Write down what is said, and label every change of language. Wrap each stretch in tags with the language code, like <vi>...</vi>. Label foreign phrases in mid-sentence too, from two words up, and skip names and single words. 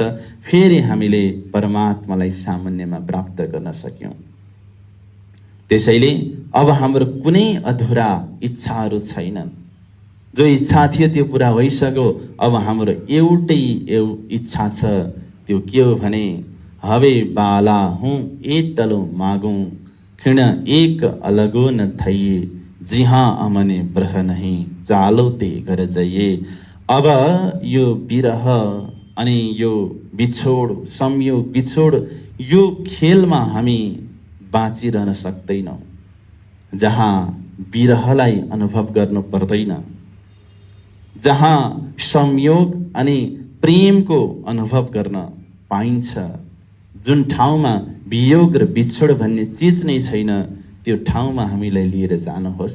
<ne>फेरि हामीले परमात्मालाई सामान्यमा प्राप्त गर्न सक्यौं। त्यसैले अब हाम्रो कुनै अधुरा इच्छाहरू छैनन्। जो इच्छा थियो त्यो पुरा भइसक्यो। अब हाम्रो एउटै इच्छा छ, त्यो के हो भने</ne> <gu>હવે બાલા હું એટલો માગૌં, ખિણ એક અલગો ન થઇએ, જિહાં અમને બ્રહ નહીં ચાલો તે ઘર જાઇએ।</gu> <ne>अब यो विरह अनि यो बिछोड, संयोग बिछोड, यो खेलमा हामी बाँचिरहन सक्दैनौँ, जहाँ विरहलाई अनुभव गर्नु पर्दैन, जहाँ संयोग अनि प्रेमको अनुभव गर्न पाइन्छ, जुन ठाउँमा वियोग र बिछोड भन्ने चिज नै छैन, त्यो ठाउँमा हामीलाई लिएर जानुहोस्।</ne>